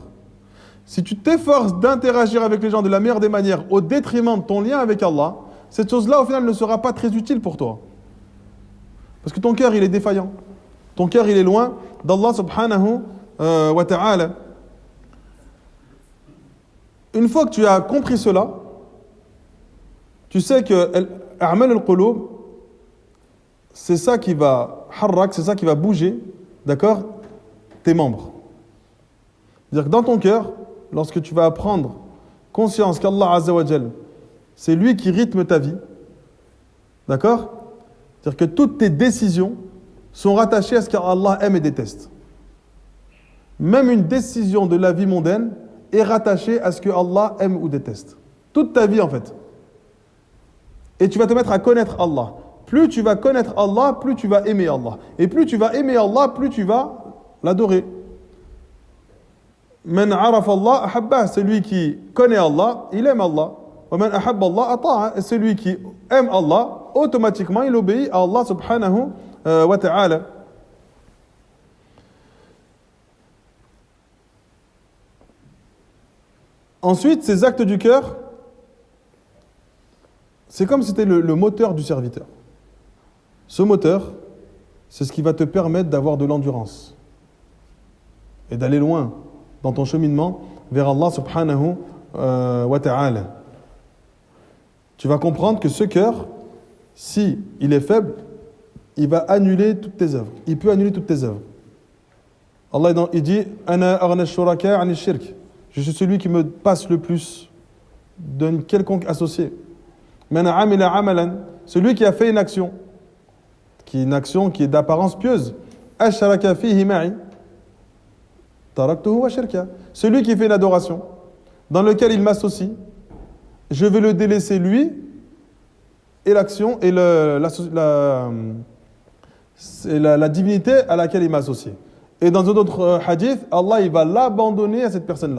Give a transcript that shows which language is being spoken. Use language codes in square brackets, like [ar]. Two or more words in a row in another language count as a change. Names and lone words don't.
[fr] Si tu t'efforces d'interagir avec les gens de la meilleure des manières, au détriment de ton lien avec Allah, cette chose-là, au final, ne sera pas très utile pour toi. Parce que ton cœur, il est défaillant. Ton cœur, il est loin d'Allah [ar] سبحانه وتعالى. [fr] Une fois que tu as compris cela, tu sais que [ar] أعمال القلوب, [fr] c'est ça qui va harrak, c'est ça qui va bouger, d'accord, tes membres. C'est-à-dire que dans ton cœur, lorsque tu vas prendre conscience qu'Allah [ar] عز وجل, [fr] c'est lui qui rythme ta vie, d'accord, c'est-à-dire que toutes tes décisions sont rattachées à ce qu'Allah aime et déteste. Même une décision de la vie mondaine est rattachée à ce que Allah aime ou déteste. Toute ta vie en fait. Et tu vas te mettre à connaître Allah. Plus tu vas connaître Allah, plus tu vas aimer Allah. Et plus tu vas aimer Allah, plus tu vas l'adorer. [ar] من عرف الله أحبه, [fr] celui qui connaît Allah, il aime Allah. [ar] ومن أحب الله أطاع, [fr] celui qui aime Allah, automatiquement il obéit à Allah [ar] سبحانه وتعالى. [fr] Ensuite, ces actes du cœur, c'est comme si c'était le moteur du serviteur. Ce moteur, c'est ce qui va te permettre d'avoir de l'endurance et d'aller loin dans ton cheminement vers Allah [ar] سبحانه وتعالى. [fr] Tu vas comprendre que ce cœur, si il est faible, il va annuler toutes tes œuvres. Il peut annuler toutes tes œuvres. Allah il dit [ar] أنا أغنى الشركاء عن الشرك. [fr] Je suis celui qui me passe le plus d'un quelconque associé. [ar] من عمل عملا, [fr] celui qui a fait une action qui est d'apparence pieuse. [ar] أشرك فيه معي تركته وشركه. [fr] Celui qui fait une adoration dans lequel il m'associe, je vais le délaisser lui et l'action et la divinité à laquelle il m'a associé. Et dans un autre hadith, Allah il va l'abandonner à cette personne-là.